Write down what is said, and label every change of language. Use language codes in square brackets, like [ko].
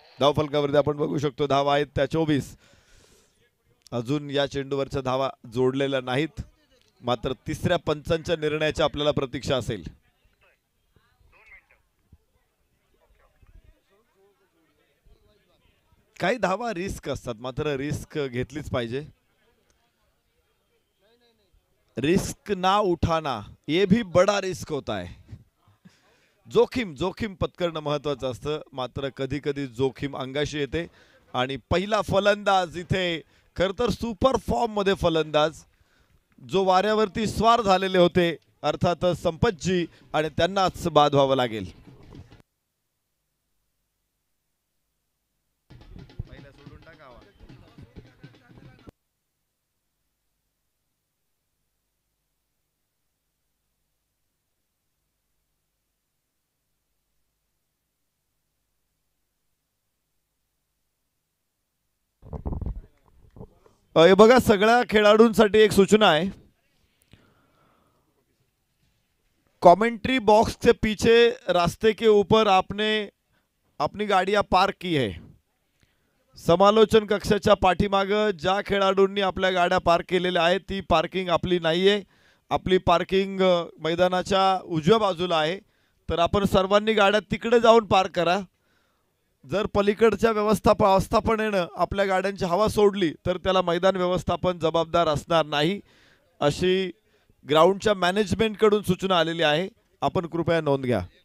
[mr] धावफलकावरती आपण बघू शकतो धावा आहेत त्या 24. अजून या चेंडूवरच्या धावा जोडलेल्या नाहीत, मात्र तिसऱ्या पंचांच्या निर्णयाची आपल्याला प्रतीक्षा असेल. काही धावा रिस्क असतात, मात्र रिस्क घेतलीच पाहिजे. [hi] रिस्क ना उठाना ये भी बड़ा रिस्क होता है. [mr] जोखीम पत्करणं महत्वाचं असतं, मात्र कधी कधी जोखीम अंगाशी येते. आणि पहिला फलंदाज इथे खर तर सुपर फॉर्म मध्ये फलंदाज, जो वाऱ्यावरती स्वार झालेले होते, अर्थातच संपतजी, आणि त्यांनाच बाद व्हावं लागेल. हे बघा, सगळ्या खेळाडूंसाठी एक सूचना आहे. [hi] कमेंट्री बॉक्स के पीछे रास्ते के ऊपर आपने अपनी गाड़ियां पार्क की है. [mr] समालोचन कक्षाच्या पाठीमाग ज्या खेळाडूंनी आपल्या गाड्या पार्क केलेल्या आहेत ती पार्किंग आपली नाहीये. आपली पार्किंग मैदानाच्या उजव्या बाजूला आहे. तर आपण सर्वांनी गाड्या तिकडे जाऊन पार्क करा. जर पलीकडच्या व्यवस्थापनेनं आपल्या गाड्यांची हवा सोडली तर त्याला मैदान व्यवस्थापन जबाबदार असणार नाही, अशी ग्राउंडच्या मॅनेजमेंट कडून सूचना आलेली आहे. आपण कृपया नोंद घ्या.